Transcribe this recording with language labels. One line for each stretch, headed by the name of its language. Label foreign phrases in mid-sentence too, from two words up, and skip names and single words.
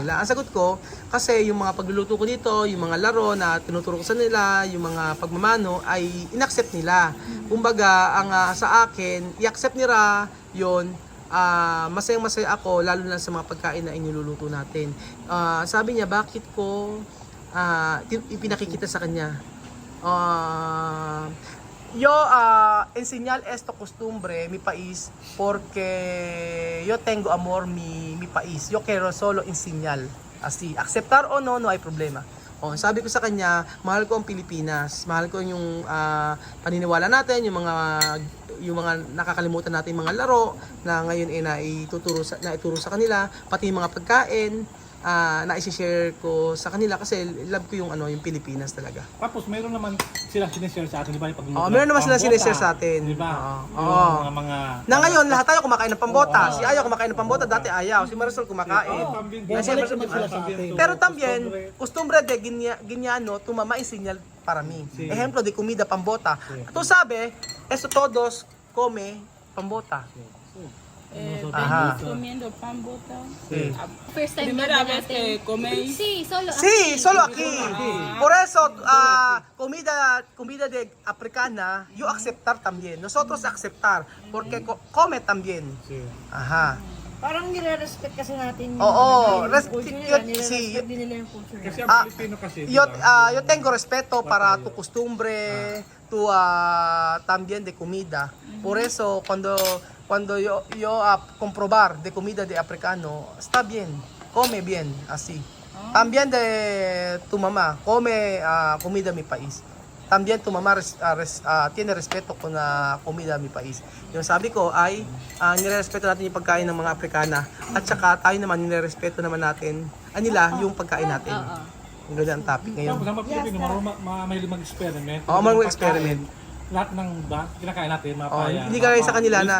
Filipino: Ang sagot ko, kasi yung mga pagluluto ko dito, yung mga laro na tinuturo ko sa nila, yung mga pagmamano, ay inaccept nila. Kumbaga, sa akin, i-accept nila yon. Masayang-masaya ako, lalo na sa mga pagkain na iniluluto natin. Sabi niya, bakit ko ipinakikita sa kanya?
Spanish: Yo enseñar esto costumbre mi país porque yo tengo amor mi país. Yo quiero solo enseñar. Así, aceptar o no, no hay problema.
Filipino: Sabi ko sa kanya, mahal ko ang Pilipinas. Mahal ko yung paniniwala natin, yung mga nakakalimutan natin mga laro na ngayon naituro sa kanila, pati yung mga pagkain. Na i-share ko sa kanila kasi love ko yung Pilipinas talaga. Tapos meron naman silang sinishare sa atin, di ba? Yung pagluluto Meron naman ng sila pambota, sinishare sa atin. Di ba? Oo. Yung mga Na ngayon, lahat tayo kumakain ng pambota. Si Ayaw kumakain ng pambota, dati ayaw. Si Marisol kumakain. Kasi Bumalik naman sila sa atin.
Spanish: pero también, costumbre de Guineano, tu mamá enseña para mí. Ejemplo de comida pambota. Tú sabes, eso todos come pambota. Ajá. Venís comiendo pan bota. Sí.
English: First time
Spanish: Primera
Filipino: na
Spanish: vez que coméis. Sí, solo Sí, aquí. solo aquí. Por eso, comida de africana, yo aceptar también. Nosotros aceptar, porque come también. Ajá.
Filipino: Parang nire-respect kasi natin yung, Oo, yung culture nila.
Spanish: sí.
Filipino: Nire-respect din nila yung culture Kasi nila. ang Pilipino kasi, di
Spanish: Yo,
Filipino: ba?
Spanish: yo tengo respeto para tu costumbre, tu también de comida. Por eso cuando yo comprobar de comida de africano, está bien, come bien, así. También de tu mamá, come comida de mi país. También tu mamá tiene respeto con comida de mi país.
Filipino: Yung sabi ko ay nirerespeto natin yung pagkain ng mga Afrikana at saka tayo naman nirerespeto naman natin nila yung pagkain natin. Yung ganyan ang topic ngayon. Tapos ang mga Pilipino, mahilig mag-experiment. Oo, mahilig Yung mag-experiment. pagkain, lahat ng kinakain natin, mapaya. Hindi kagaya sa kanila na-